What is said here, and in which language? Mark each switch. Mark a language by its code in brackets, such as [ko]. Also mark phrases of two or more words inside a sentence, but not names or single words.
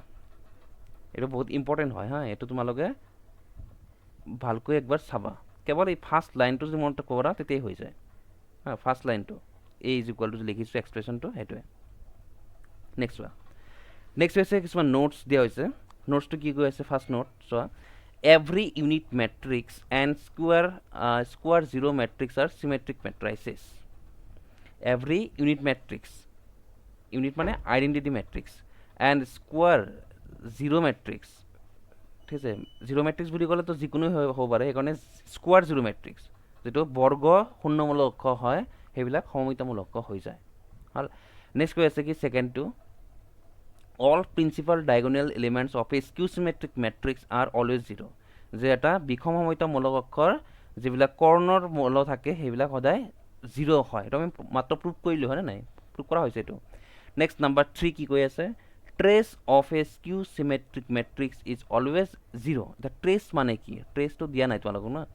[as] এইটো বহুত ইম্পৰ্টেণ্ট হয় হা, এইটো তোমালোকে ভালকৈ একবাৰ চাবা। কেৱল এই [en] first line [as] যদি মনত কৰা তেতিয়াই হৈ যায় হা, [en] first line A is equal to [as] লিখিছোঁ এক্সপ্ৰেশ্যনটো সেইটোৱে। নেক্সট চোৱা, নেক্সট হৈছে কিছুমান নোটছ দিয়া হৈছে। নোটছটো কি কৈ আছে? [en] first note [as] চোৱা, [en] every unit matrix and square zero matrix are symmetric matrices. Every unit matrix, unit মানে identity matrix, and square zero matrix, [as] ঠিক আছে, [en] zero matrix [as] বুলি ক'লে তো যিকোনো হ'ব পাৰে, সেইকাৰণে [en] square zero matrix [as] যিটো বৰ্গ শূন্যমূলক অক্ষ হয় সেইবিলাক সমমিতামূলক অক্ষ হৈ যায়। ভাল। নেক্সট কৈ আছে কি ছেকেণ্ডটো, [en] all principal diagonal elements of a skew symmetric matrix are always zero, [as] যে এটা বিষম সমমিতামূলক অক্ষৰ যিবিলাক কৰ্ণৰ মূল থাকে সেইবিলাক সদায় জিৰ' হয়। এইটো আমি মাত্ৰ প্ৰুভ কৰিলোঁ হয়নে নাই? প্ৰুভ কৰা হৈছে এইটো। [en] next number 3 [as] কি কৈ আছে? [en] trace of a skew symmetric matrix is always zero'. [as] এতিয়া ট্ৰেছ মানে কি? ট্ৰেছটো দিয়া নাই তোমালোকক ন।